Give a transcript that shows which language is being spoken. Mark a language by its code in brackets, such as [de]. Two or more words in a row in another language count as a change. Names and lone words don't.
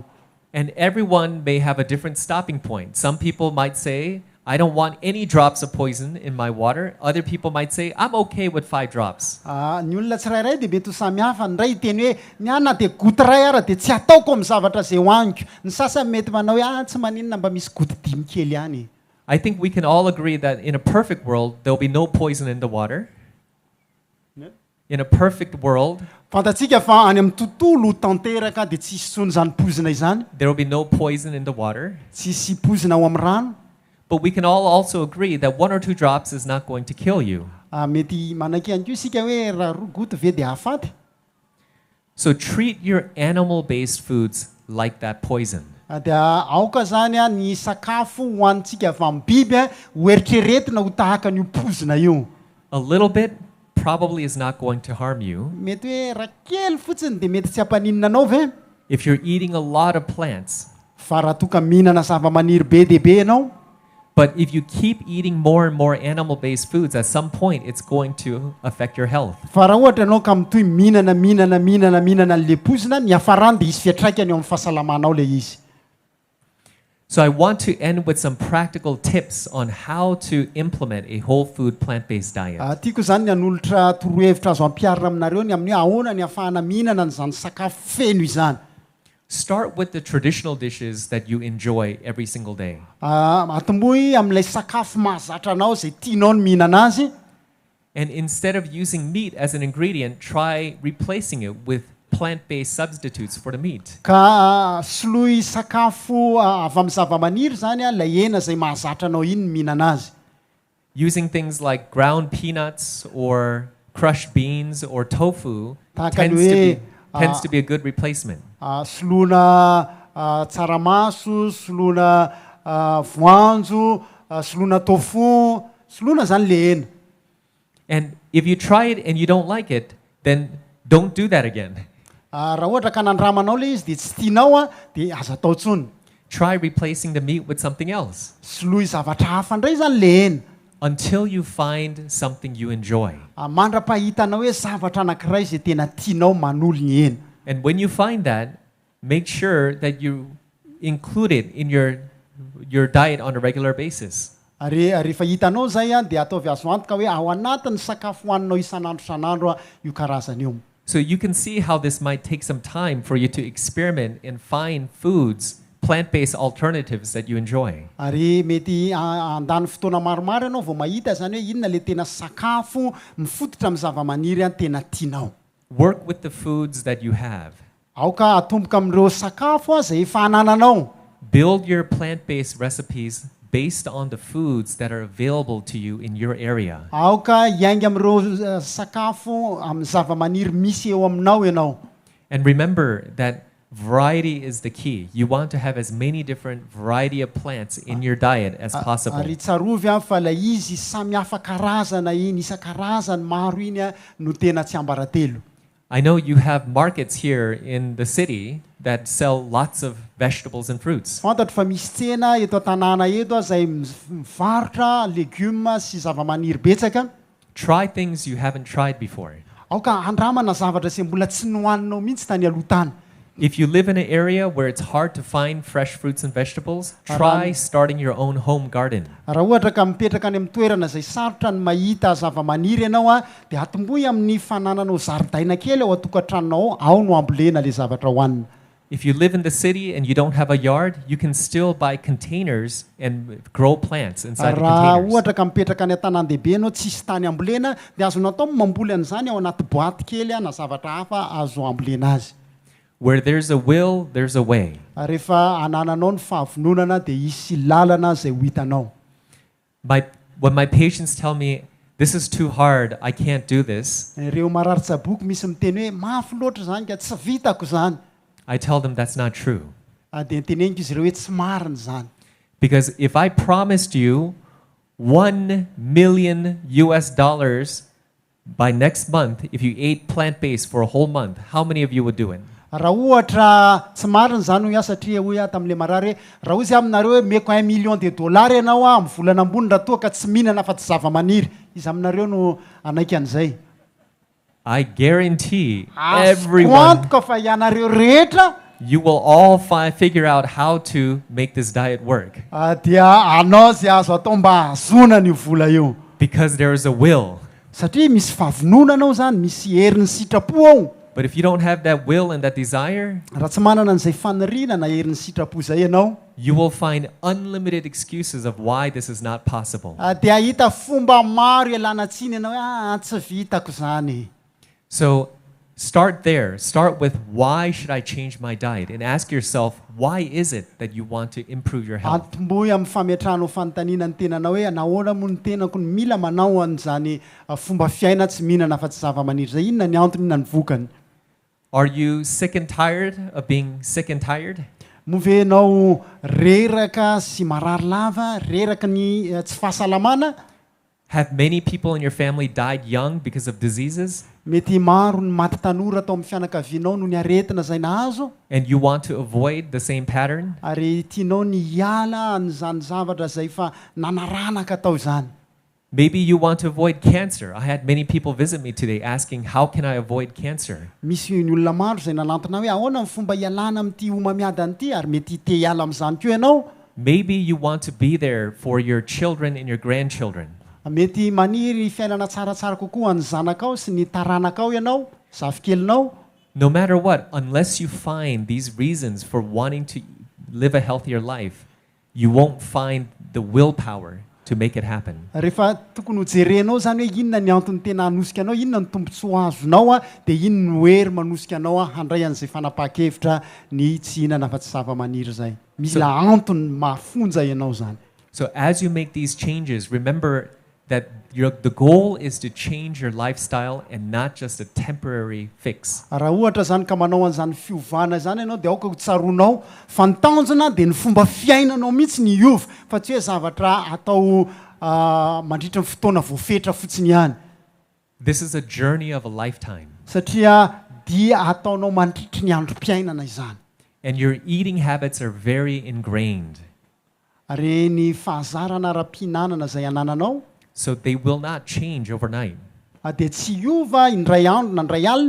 [en] And everyone may have a different stopping point. Some people might say, I don't want any drops of poison in my water. Other people might say, I'm okay with 5 drops. [mg] Ny olona tsirairay dia mety ho samihafa. Ny ray teny hoe ny ana dia goty ray ara dia tsy ataoko amin'ny zavatra izay hoaniko. Ny sasany mety manao hoe tsy maninona mba misy goty 5 kely ihany. [en] I think we can all agree that in a perfect world, there will be no poison in the water. In a perfect world, [mg] Fantatsika fa any amin'ny tontolo tanteraka dia tsy hisy tsony izany pozina izany. [en] there will be no poison in the water. [mg] Tsy hisy pozina ao amin'ny rano. [en] But we can all also agree that 1 or 2 drops is not going to kill you. [mg] Mety manaiky ihany koa isika hoe raha 2 goty ve dia hahafaty. [en] So treat your animal-based foods like that poison. [mg] Dia aoka zany a ny sakafo hohanintsika avy amin'ny biby ho eritreretina ho tahaka an'io pozina io. [en] A little bit probably is not going to harm you. [mg] Mety hoe raha kely fotsiny dia mety tsy hampaninona anao ve? [en] If you're eating a lot of plants, [mg] Fa raha toka mihinana zava-maniry be dia be ianao. [en] but if you keep eating more and more animal-based foods, at some point it's going to affect your health. [mg] Fa raha ohatra ianao ka mitohy mihinana an'le pozina, ny hafarany dia hisy fiatraikany eo amin'ny fahasalamanao le izy. [en] So I want to end with some practical tips on how to implement a whole food plant-based diet. [mg] Tiako zany ny hanolotra toro-hevitra azo ampiarina aminareo ny amin'ny ahoana ny ahafahana mihinana an'izany sakafo feno izany. [en] Start with the traditional dishes that you enjoy every single day. [mg] Atombohy amin'ilay sakafo mahazatra anao zay tianao ny mihinana azy. [en] And instead of using meat as an ingredient, try replacing it with plant-based substitutes for the meat. [mg] ka soloy sakafo avy amin'ny zavamaniry zany a lay hena zay mahazatra anao iny mihinana azy. [en] Using things like ground peanuts or crushed beans or tofu tends to be a good replacement. [mg] Soloina tsaramaso, soloina voanjo, soloina tofu, soloina zany le hena. [en] And if you try it and you don't like it, then don't do that again. [mg] Raha ohatra ka nandramanao le izy dia tsy tianao a dia aza atao tsony. [en] Try replacing the meat with something else [mg] Soloy zavatra hafa indray zany le hena. [en] until you find something you enjoy. [mg] Mandra-pahitanao hoe zavatra anankiray zay tena tianao manolo ny hena. [en] And when you find that, make sure that you include it in your diet on a regular basis. [mg] Rehefa hitanao zay a dia ataovy azo antoka hoe ao anatin'ny sakafo hohaninao isan'andro io karazany io. [en] So you can see how this might take some time for you to experiment and find foods, plant-based alternatives that you enjoy. [mg] Ary mety andany fotoana maromaro ianao vao mahita zany hoe inona le tena sakafo mifototra amin'ny zavamaniry a tena tianao. [en] Work with the foods that you have. [mg] Aoka atomboka amin'ireo sakafo a zay efa anananao. [en] Build your plant-based recipes based on the foods that are available to you in your area. [mg] Aoka hiainga amin'ireo sakafo amin'ny zavamaniry misy eo aminao ianao. [en] And remember that variety is the key. You want to have as many different variety of plants in your diet as possible. [mg] Ary tsarovy a fa la izy samy hafa karazana iny isan-karazany maro iny a no tena tsy ambaratelo. [en] I know you have markets here in the city that sell lots of vegetables and fruits. [mg] Fantatro fa misy tsena eto an-tanàna eto a zay mivarotra legioma sy zavamaniry betsaka. [en] Try things you haven't tried before. [mg] Aoka andramana zavatra zay mbola tsy nohaninao mihitsy tany aloha tany. [en] If you live in an area where it's hard to find fresh fruits and vegetables, try starting your own home garden. [mg] Raha ohatra ka mipetraka any amin'ny toerana zay sarotra ny mahita zavamaniry ianao a dia atombohy amin'ny fanananao zaridaina kely ao atokantranonao ao no ambolena le zavatra hohanina. [en] If you live in the city and you don't have a yard, you can still buy containers and grow plants inside the [mg] Raha [en] containers. [mg] ohatra ka mipetraka any an-tanàn-dehibe ianao tsisy tany ambolena dia azonao atao mamboly an'izany ao anaty boaty kely na zavatra hafa azo ambolena azy. [en] Where there's a will, there's a way. [mg] Rehefa anananao ny fahavononana dia isy lalana zay ho hitanao. [en] When my patients tell me, this is too hard, I can't do this, [mg] Reo marari-tsaboky misy miteny hoe mafy loatra zany ka tsy vitako zany. [en] I tell them that's not true. [mg] Dia teneniko izy ireo hoe tsy marina zany. [en] Because if I promised you $1 million by next month, if you ate plant-based for a whole month, how many of you would do it? [mg] Raha ohatra tsy marina zany ho satria hoe tam'le marary hoe raha ozy aminareo hoe meko $1 million ianao a amin'ny volana ambony raha toa ka tsy mihinana fa tsy zavamaniry, izy aminareo no anaiky an'izay. [en] I guarantee everyone, [mg] Azoko fa ianareo rehetra [en] you will all figure out how to make this diet work. [mg] Dia anao zay azo atao mba azona io vola io. [en] Because there is a will. [mg] Satria misy fahavonona anao zany, misy herin'ny sitrapo ao. [en] But if you don't have that will and that desire, [mg] Raha tsy manana an'izay faniriana na herin'ny sitrapo zay ianao, [en] you will find unlimited excuses of why this is not possible. [mg] dia ahita fomba maro ialana tsiny ianao hoe tsy vitako zany. [en] So start there. Start with why should I change my diet? And ask yourself, why is it that you want to improve your health? [mg] Atombohy amin'ny fametrahanao fanontaniana ny tenanao hoe nahoana moa ny tenako ny mila manao an'izany fomba fiaina tsy mihinana fa tsy zavamaniry zay. Inona ny antony, inona ny vokany? [en] Are you sick and tired of being sick and tired? [mg] Mo ve ianao reraka sy marary lava, reraka ny tsy fahasalamana? [en] Have many people in your family died young because of diseases? [mg] Mety maro ny maty tanora atao amin'ny fianakavianao no ny aretina zay nahazo, [en] And you want to avoid the same pattern? [mg] ary tianao ny hiala an'izany zavatra zay fa nanaranaka tao zany. [en] Maybe you want to avoid cancer. I had many people visit me today asking, how can I avoid cancer? [mg] Misy ny olona maro zay nanantona hoe ahoana ny fomba hialana amin'ity homamiadana ity, ary mety te hiala amin'izany koa ianao. [en] Maybe you want to be there for your children and your grandchildren. [mg] Mety maniry fiainana tsaratsara kokoa ny zanakao sy ny taranakao ianao, zavikelinao. [en] No matter what, unless you find these reasons for wanting to live a healthier life, you won't find the willpower to make it happen. [mg] rehefa tokony hojerenao zany hoe inona ny antony tena hanosika anao, inona ny tombontsoa azonao a, dia inona no hery manosika anao a handray an'izay fanapahan-kevitra ny tsy hinana fa tsy zava-maniry zay. Mila antony mahafonja ianao zany. [en] So as you make these changes, remember that the goal is to change your lifestyle and not just a temporary fix. [mg] Raha ohatra zany ka manao an'izany fiovana zany ianao dia aoka ho tsaroanao fa ny tanjona dia ny fomba fiainanao mihitsy ny iova fa tsy hoe zavatra atao mandritra ny fotoana voafetra fotsiny ihany. [en] This is a journey of a lifetime. [mg] Satria dia ataonao mandritry ny androm-piainana izany. [en] And your eating habits are very ingrained. [mg] Ary ny fahazarana ara-pihinanana izay anananao [en] So they will not change overnight. [mg] dia tsy iova indray andro na indray alina.